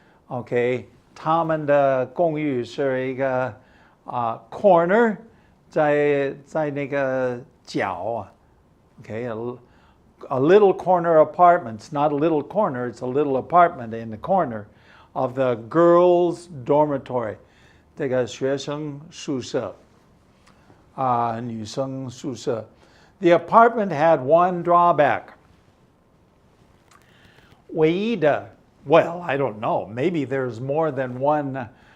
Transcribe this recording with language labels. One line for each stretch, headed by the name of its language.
Chinese: Okay, 他们的公寓是一个corner 在那个角
English: Okay, a little corner apartment. It's not a little corner, it's a little apartment in the corner of the girls' dormitory.
Chinese: 这个学生宿舍女生宿舍.
English: The apartment had one drawback.
Chinese: 唯一的
English: well, I don't know. Maybe there's more than one.